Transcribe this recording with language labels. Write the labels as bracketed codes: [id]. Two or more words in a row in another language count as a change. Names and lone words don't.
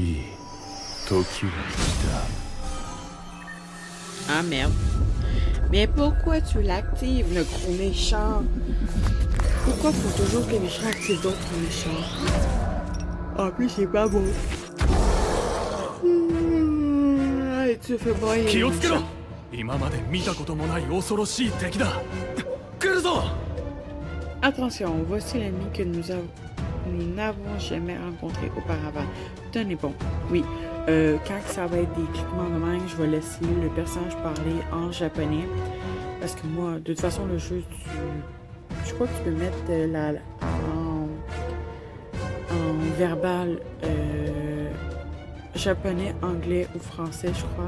[fr] Ah merde. Mais pourquoi tu l'actives, le gros méchant? Pourquoi faut toujours que les méchants activent d'autres méchants? En plus, c'est pas bon. Allez, tu fais broyer. [ja] 気をつけろ。今まで見たこともない恐ろしい敵だ。来るぞ。 [fr] Attention, voici l'ennemi que nous n'avons jamais rencontré auparavant. Tenez bon. Oui, quand ça va être des cliquements de main, je vais laisser le personnage parler en japonais. Parce que moi, de toute façon, le jeu, je crois que tu peux mettre en verbal japonais, anglais ou français, je crois.